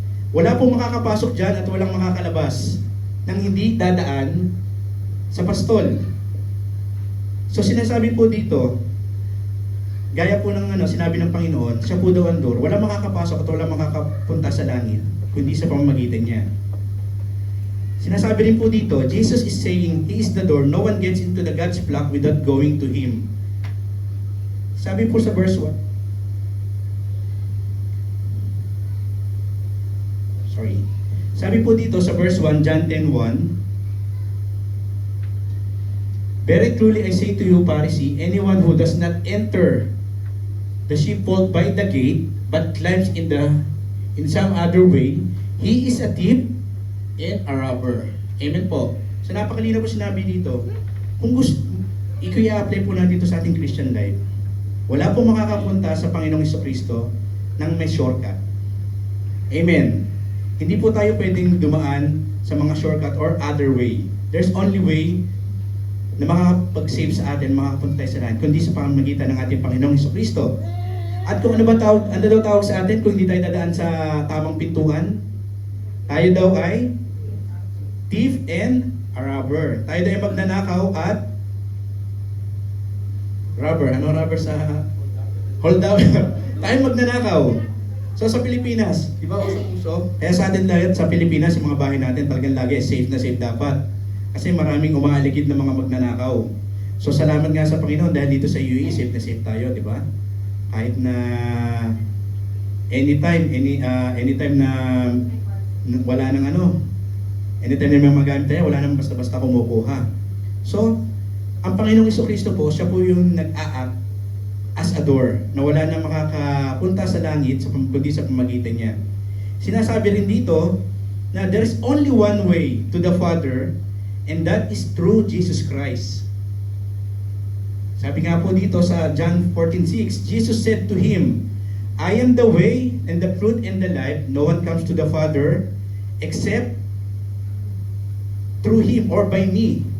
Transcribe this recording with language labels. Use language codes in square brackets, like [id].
[tl] Wala pong makakapasok dyan at walang makakalabas nang hindi dadaan sa pastol. So sinasabi po dito, gaya po ng sinabi ng Panginoon, siya po daw ang door. Walang makakapasok at walang makakapunta sa langit, kundi sa pamamagitan niya. Sinasabi rin po dito, [en] Jesus is saying, He is the door. No one gets into the God's flock without going to Him. [tl] Sabi po sa verse 1, [en] sabi po dito sa verse 1, John 10:1, Very truly I say to you, Pharisee, anyone who does not enter the sheepfold by the gate, but climbs in some other way, he is a thief and a robber. [tl] Amen po. So napakalinaw po sinabi dito. Kung gusto, i-apply po natin dito sa ating Christian life. Wala po makakapunta sa Panginoong Jesucristo nang may shortcut. Amen. Hindi po tayo pwedeng dumaan sa mga shortcut or other way. [en] There's only way [tl] na makakapag-save sa atin, makakapunta tayo sa langit, kundi sa pamamagitan ng ating Panginoong Jesucristo. At kung ano daw tawag sa atin kung hindi tayo dadaan sa tamang pintuan? Tayo daw ay [en] thief and a robber. [tl] Tayo daw ay magnanakaw at robber. Ano robber sa holdout? Tayo magnanakaw. So sa Pilipinas, di ba uso? Kaya sa atin lahat sa Pilipinas, yung mga bahay natin talagang lagi safe na safe dapat. Kasi maraming umaaligid na mga magnanakaw. So salamat nga sa Panginoon dahil dito sa UAE safe na safe tayo, di ba? Kahit na anytime na wala nang anytime na may magamit tayo, wala nang basta-basta kumukuha. So, ang Panginoong Jesucristo po, siya po yung nag-a-act [en] as a door, [tl] na wala na makakapunta sa langit kundi sa pamagitan niya. Sinasabi rin dito na [en] there is only one way to the Father, and that is through Jesus Christ. [tl] Sabi nga po dito sa [en] John 14:6, Jesus said to him, I am the way and the truth and the life. No one comes to the Father except through Him or by me.